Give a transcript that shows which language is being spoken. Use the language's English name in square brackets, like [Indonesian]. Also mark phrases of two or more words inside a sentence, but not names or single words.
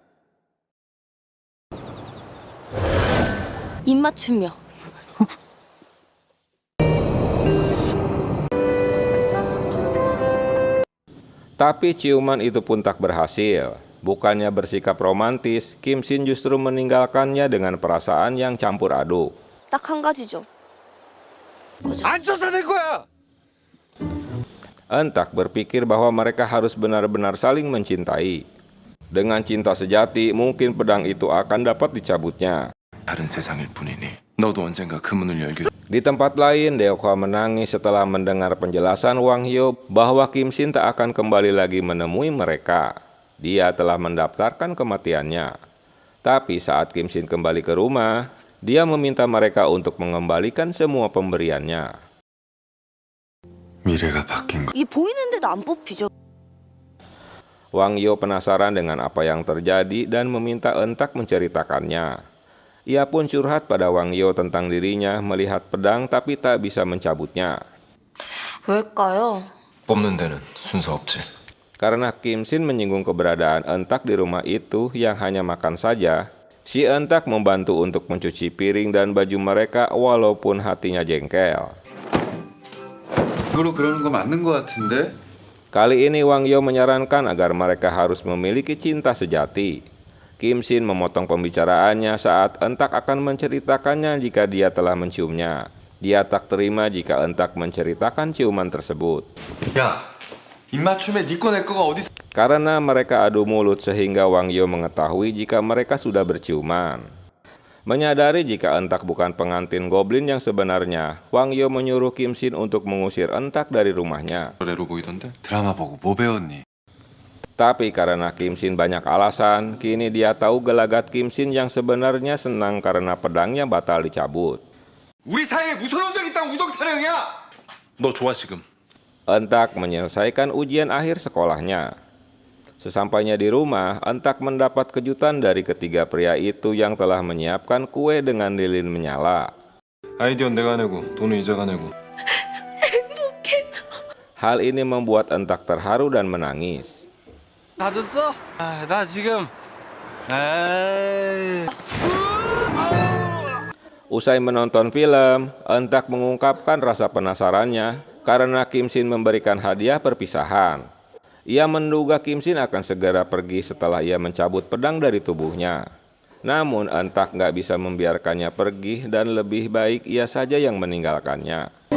[Korean] 입맞춤이요. [Indonesian] Tapi ciuman itu pun tak berhasil. Bukannya bersikap romantis, Kim Shin justru meninggalkannya dengan perasaan yang campur aduk. [Korean] 딱 한 가지죠. 안 쫓아낼 거야. [Indonesian] Entak berpikir bahwa mereka harus benar-benar saling mencintai. Dengan cinta sejati, mungkin pedang itu akan dapat dicabutnya. [Korean] 다른 세상일 뿐이니 너도 언젠가 그 문을 열게. [Indonesian] Di tempat lain, Deokwa menangis setelah mendengar penjelasan Wang Yo bahwa Kim Shin tak akan kembali lagi menemui mereka. Dia telah mendaftarkan kematiannya. Tapi saat Kim Shin kembali ke rumah, dia meminta mereka untuk mengembalikan semua pemberiannya. [Korean] 미래가 바뀐 거. 이 보이는데도 안 뽑히죠. [Indonesian] Wang Yo penasaran dengan apa yang terjadi dan meminta Entak menceritakannya. Ia pun curhat pada Wang Yo tentang dirinya melihat pedang tapi tak bisa mencabutnya. [Korean] 왜일까요? 뽑는 데는 순서 없지. [Indonesian] Karena Kim Shin menyinggung keberadaan Entak di rumah itu yang hanya makan saja, si Entak membantu untuk mencuci piring dan baju mereka walaupun hatinya jengkel. [Korean] 일부러 그러는 거 맞는 거 같은데? [Indonesian] Kali ini Wang Yo menyarankan agar mereka harus memiliki cinta sejati. Kim Shin memotong pembicaraannya saat Entak akan menceritakannya jika dia telah menciumnya. Dia tak terima jika Entak menceritakan ciuman tersebut. [Korean] 야, 입맞춤에 네 거 내 거가 어디? [Indonesian] Karena mereka adu mulut sehingga Wang Yo mengetahui jika mereka sudah berciuman. Menyadari jika Entak bukan pengantin goblin yang sebenarnya, Wang Yo menyuruh Kim Shin untuk mengusir Entak dari rumahnya. [Korean] 노래로 보이던데? 드라마 보고 뭐 배웠니? [Indonesian] Tapi karena Kim Shin banyak alasan, kini dia tahu gelagat Kim Shin yang sebenarnya senang karena pedangnya batal dicabut. [Korean] 우리 사이에 무슨 우정 있다고 우정 타령이야? 너 좋아 지금? [Indonesian] Entak menyelesaikan ujian akhir sekolahnya. Sesampainya di rumah, Entak mendapat kejutan dari ketiga pria itu yang telah menyiapkan kue dengan lilin menyala. [Korean] 아이디어는 내가 내고 돈은 이자가 내고. [Indonesian] Hal ini membuat Entak terharu dan menangis. [Korean] 다 줬어? 나 지금. 에이. [Indonesian] Usai menonton film, Entak mengungkapkan rasa penasarannya karena Kim Shin memberikan hadiah perpisahan. Ia menduga Kim Shin akan segera pergi setelah ia mencabut pedang dari tubuhnya. Namun Entak nggak bisa membiarkannya pergi dan lebih baik ia saja yang meninggalkannya.